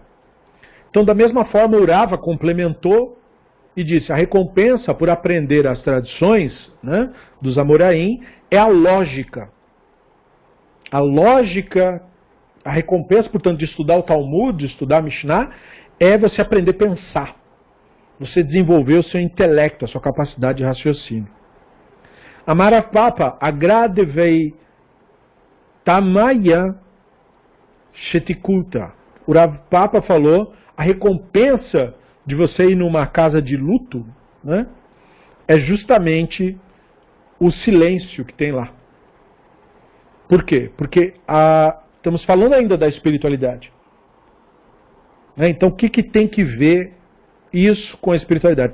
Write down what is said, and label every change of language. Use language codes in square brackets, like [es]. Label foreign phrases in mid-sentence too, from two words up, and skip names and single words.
[pt] Então, da mesma forma, Urava complementou e disse, a recompensa por aprender as tradições, né, dos Amoraim é a lógica. A lógica, a recompensa, portanto, de estudar o Talmud, de estudar a Mishnah, é você aprender a pensar. Você desenvolver o seu intelecto, a sua capacidade de raciocínio. [arc] אמר רב פפא אגרא דבי טמיא שתיקותא. [pt] O Rav Papa falou, a recompensa de você ir numa casa de luto, né, é justamente o silêncio que tem lá. Por quê? Porque estamos falando ainda da espiritualidade. Então o que tem que ver isso com a espiritualidade?